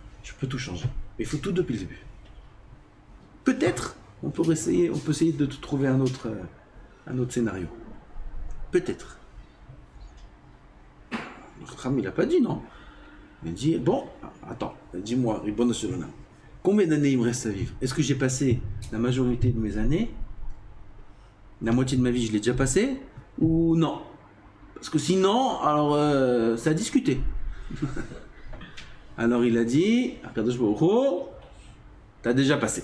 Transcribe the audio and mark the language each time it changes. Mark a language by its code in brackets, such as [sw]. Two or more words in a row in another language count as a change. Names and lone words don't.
[fr] Je peux tout changer. Mais il faut tout depuis le début. Peut-être on peut essayer de te trouver un autre scénario. Peut-être. Le Kham, il n'a pas dit non. Il dit, bon, attends, dis-moi, [he] רבונו של עולם, [fr] combien d'années il me reste à vivre? Est-ce que j'ai passé la majorité de mes années? La moitié de ma vie, je l'ai déjà passé? Ou non? Parce que sinon, alors, ça a discuté. Alors il a dit, [he] הקדוש ברוך הוא, [fr] t'as déjà passé.